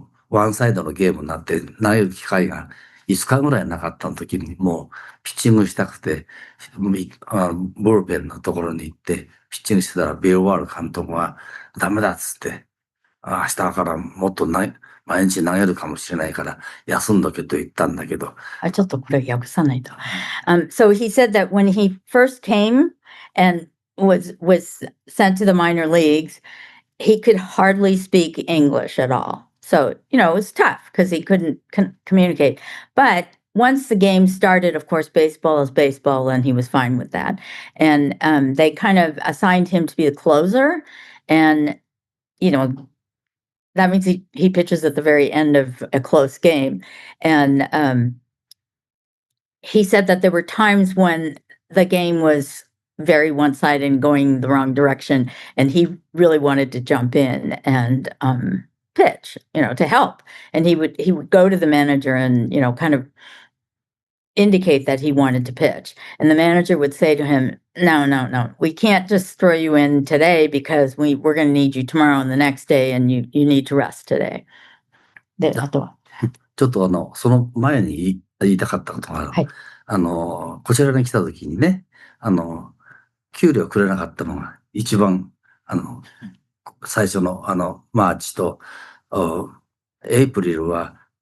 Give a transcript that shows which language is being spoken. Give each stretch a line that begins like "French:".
Japanese: ワンサイドのゲームになって、投げる機会が5日ぐらいなかった時に、もう、ピッチングしたくて、ブルペンのところに行って、ピッチングしてたら、ビル・ワール監督が、ダメだっつって、明日からもっと毎日投げるかもしれないから、休んどけと言ったんだけど。ちょっとこれ訳さないと。
English: So he said that when he first came and was sent to the minor leagues, he could hardly speak English at all. So, it was tough because he couldn't communicate. But once the game started, of course, baseball is baseball, and he was fine with that. And they kind of assigned him to be the closer. And, that means he pitches at the very end of a close game. And he said that there were times when the game was very one-sided and going the wrong direction, and he really wanted to jump in and pitch, to help. And he would go to the manager and kind of indicate that he wanted to pitch. And the manager would say to him, no, we can't just throw you in today because we're going to need you tomorrow and the next day, and you need to rest today.
Japanese: で、あとは。ちょっとその前に言いたかったことがある。はい。こちらに来た時にね、給料くれなかったのが一番、最初のマーチと、エイプリルは、